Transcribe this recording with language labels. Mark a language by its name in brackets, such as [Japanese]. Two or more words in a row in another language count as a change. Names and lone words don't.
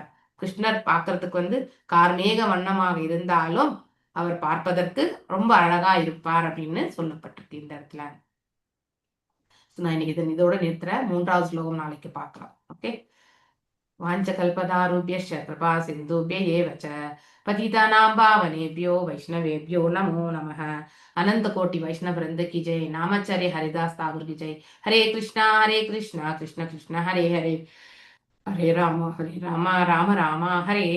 [Tamil] கிருஷ்ணர் பார்க்கறதுக்கு வந்து கார்மேக வண்ணமாக இருந்தாலும் அவர் பார்ப்பதற்கு ரொம்ப அழகா இருப்பார் அப்படின்னு சொல்லப்பட்டிருக்கு இந்த இடத்துல. நான் இன்னைக்கு இதோட நிறுத்துறேன். 3வது ஸ்லோகம் நாளைக்கு பார்க்கலாம். ஓகே, [Sanskrit] वाञ्छाकल्पतरुभ्यश्च कृपा सिन्धुभ्य एव च पतितानां पावनेभ्यो वैष्णवेभ्यो नमो नमः. [Hindi] अनंत कोटि वैष्णव वृंद की जय. नामाचार्य हरिदास ठाकुर की जय. [Sanskrit] हरे कृष्णा कृष्ण कृष्ण हरे हरे, हरे राम राम राम हरे हरे.